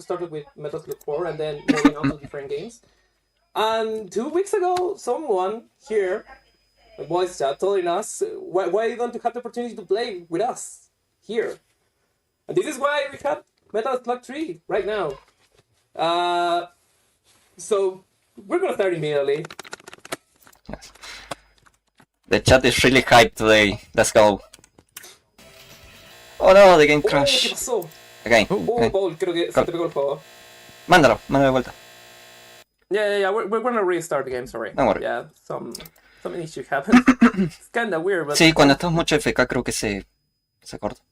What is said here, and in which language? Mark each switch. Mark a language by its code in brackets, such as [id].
[en] Started with Metal Slug 4, and then moving on to different games. And 2 weeks ago, someone here, a voice chat, telling us why don't you have the opportunity to play with us here. And this is why we have Metal Slug 3 right now. So we're gonna start immediately. Yes. The chat is really hyped today. Let's go. Oh no, the game [es] ¿Qué [en] crashed. [es] pasó? [en] Again. [es] Paul, creo que se te pegó el juego. Mándalo de vuelta. [en] Yeah. We're gonna restart the game. Sorry. Don't worry. Yeah, some issue happened. It's kinda weird, but. [es] Sí, cuando estás mucho FK creo que se corta.